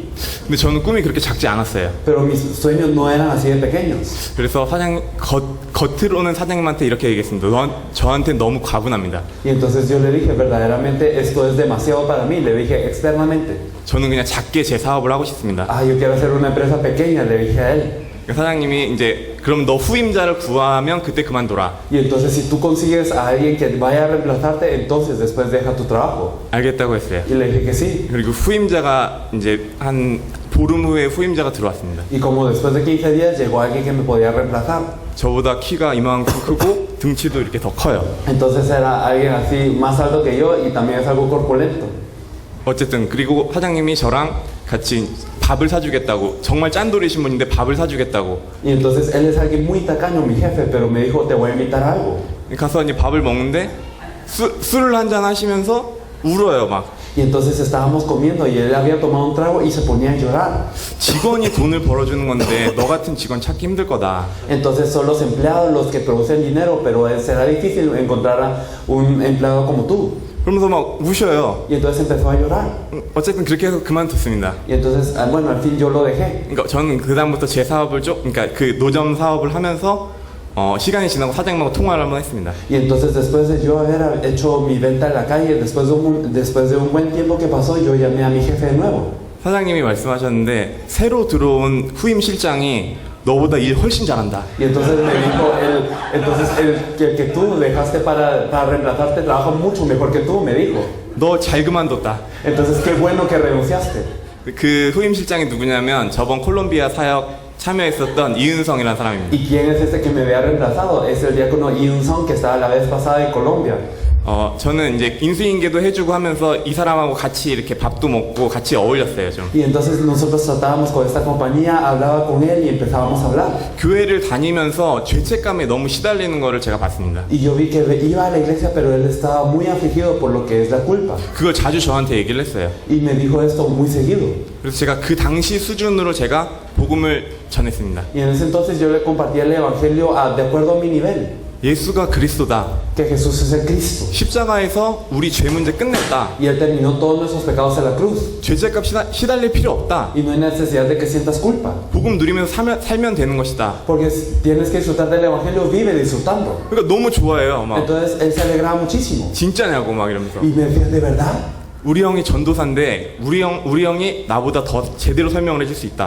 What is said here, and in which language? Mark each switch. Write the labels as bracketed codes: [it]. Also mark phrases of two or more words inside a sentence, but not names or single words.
[ko] 근데 저는 꿈이 그렇게 작지 않았어요. [es] Pero mis sueños no eran así de pequeños. [ko] 그래서 겉으로는 사장님한테 이렇게 얘기했습니다. 저한테 너무 과분합니다. [es] Y entonces yo le dije, verdaderamente esto es demasiado para mí, le dije externamente. [ko] 저는 그냥 작게 제 사업을 하고 싶습니다. [es] Yo quiero hacer una empresa pequeña, le dije a él. [ko] 사장님이 이제 그럼 너 후임자를 구하면 그때 그만둬라. [es] Y entonces si tú consigues a alguien que vaya a reemplazarte, entonces después deja tu trabajo. [ko] 알겠다고 했어요. [es] Y le dije que sí. [ko] 그리고 후임자가 이제 한 보름 후에 후임자가 들어왔습니다. [es] Y como después de 15 días llegó alguien que me podía reemplazar. [ko] 저보다 키가 이만큼 크고 등치도 이렇게 더 커요. [es] Entonces era alguien así más alto que yo y también es algo corpulento. [ko] 어쨌든 그리고 사장님이 저랑 같이 밥을 사주겠다고, 정말 짠돌이신 분인데 밥을 사주겠다고. [es] Y entonces él es alguien muy tacaño, mi jefe, pero me dijo, te voy a invitar a algo. [ko] 가서 이제 밥을 먹는데 술을 한잔 하시면서 울어요 막. [es] Y entonces estábamos comiendo y él había tomado un trago y se ponía a llorar. [ko] 직원이 돈을 벌어주는 건데 너 같은 직원 찾기 힘들 거다. [es] Entonces son los empleados los que producen dinero, pero será difícil encontrar a un empleado como tú. [ko] 그러면서 막 우셔요. [es] Y entonces empezó a llorar. [ko] 어쨌든 그렇게 해서 그만뒀습니다. [es] Y entonces, bueno, al fin yo lo dejé. [ko] 그러니까 저는 그 다음부터 제 사업을 그러니까 그 노점 사업을 하면서 시간이 지나고 사장님하고 통화를 한번 했습니다. [es] Y entonces después de yo haber hecho mi venta en la calle, después de un buen tiempo que pasó, yo llamé a mi jefe de nuevo. [ko] 사장님이 말씀하셨는데 새로 들어온 후임 실장이 너보다 일 훨씬 잘한다. [es] Y entonces me dijo el que tú dejaste para reemplazarte trabaja mucho mejor que tú, me dijo. [ko] 너 잘 그만뒀다. [es] Entonces qué bueno que renunciaste. [ko] 그 후임 실장이 누구냐면 저번 콜롬비아 사역 참여했었던 이은성이라는 사람입니다. [es] ¿Y quién es este que me había reemplazado? Es el diácono Yun Song que estaba la vez pasada en Colombia. [ko] 저는 이제 인수인계도 해주고 하면서 이 사람하고 같이 이렇게 밥도 먹고 같이 어울렸어요 좀. [es] Y entonces nosotros tratábamos con esta compañía, hablaba con él y empezábamos a hablar. [ko] 교회를 다니면서 죄책감에 너무 시달리는 거를 제가 봤습니다. [es] Y yo vi que iba a la iglesia, pero él estaba muy afligido por lo que es la culpa. [ko] 그걸 자주 저한테 얘기를 했어요. [es] Y me dijo esto muy seguido. [ko] 그래서 제가 그 당시 수준으로 제가 복음을 전했습니다. [es] Y en ese entonces yo le compartía el evangelio de acuerdo a mi nivel. [ko] 예수가 그리스도다. [es] Que Jesús es el Cristo. [ko] 십자가에서 우리 죄 문제 끝냈다. [es] Y él terminó todos nuestros pecados en la cruz. [ko] 죄책감 시달릴 필요 없다. [es] Y no hay necesidad de que sientas culpa. [ko] 복음 누리면서 살면 되는 것이다. [es] Porque tienes que disfrutar del evangelio, vive disfrutando. [ko] 그러니까 너무 좋아해요. 막 [es] Entonces él se alegraba muchísimo. [ko] 진짜냐고 막 이러면서. [es] Y me decía, ¿de verdad? [ko] 우리 형이 전도사인데 우리 형이 나보다 더 제대로 설명을 해줄 수 있다.